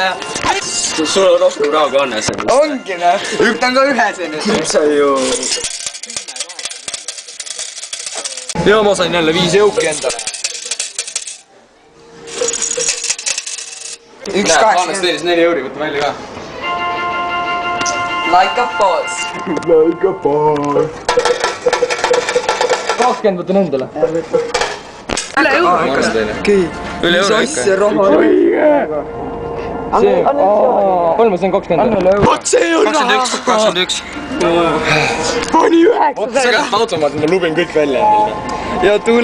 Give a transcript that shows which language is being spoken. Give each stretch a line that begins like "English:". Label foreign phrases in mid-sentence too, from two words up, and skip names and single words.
Estonian: Sul on rohkem raha kui Hannes. Ongi näe. Võtan ka ühe see nüüd. Sa ju... Ja ma sain jälle 5 euki endale. 1,80. Hannes teenis 4 euri, võtta välja ka.
English: Like a boss. Like a boss.
Estonian: 20 võtan endale. Üle jõu. Üle euro ikka. See, palju ma sain 20? Vot see on raha! 21. Pani 9! Vot sellest automaat, ma lubin kõik välja.